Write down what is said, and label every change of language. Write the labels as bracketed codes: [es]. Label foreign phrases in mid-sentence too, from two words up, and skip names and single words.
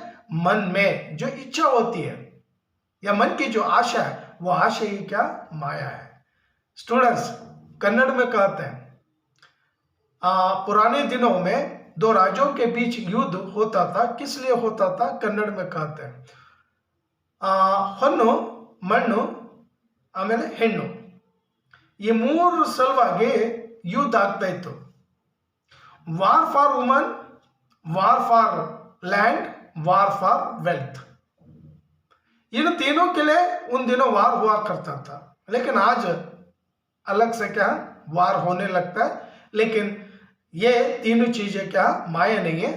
[hi] मन में जो इच्छा होती है या मन की जो आशा है, वो आशा ही क्या माया है। स्टूडेंट्स, कन्नड़ में कहते हैं पुराने दिनों में दो राज्यों के बीच युद्ध होता था। किस लिए होता था? कन्नड़ में कहते हैं [kn] ಹೊನ್ನು ಮಣ್ಣು ಆಮೇಲೆ ಹೆಣ್ಣು, ಈ ಮೂರು ಸಲುವಾಗಿ ಯುದ್ಧ ಆಗ್ತಾ ಇತ್ತು. [en] war for woman, war for land, war for wealth. [hi] इन तीनों के लिए उन दिनों वार हुआ करता था। लेकिन आज अलग से क्या वार होने लगता है। लेकिन ये तीनों चीजें क्या माया नहीं है।